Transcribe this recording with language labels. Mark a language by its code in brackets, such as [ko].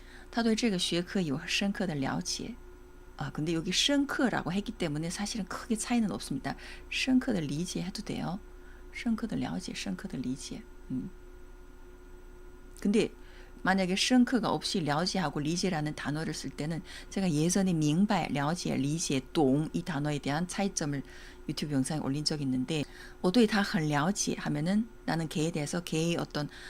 [zh] 他对这个学科有深刻的了解. [ko] 근데 여기 深刻라고 했기 때문에 사실은 크게 차이는 없습니다. 深刻的理解 해도 돼요. [zh] 深刻的了解, 深刻的理解. [ko] 근데 만약에 深刻가 없이 了解하고 理解라는 단어를 쓸 때는 제가 예전에 明白, 了解, 理解, 懂 이 단어에 대한 차이점을 유튜브 영상에 올린 적이 있는데 [zh] 我对他很了解 [ko] 하면은 나는 걔에 대해서 걔의 어떤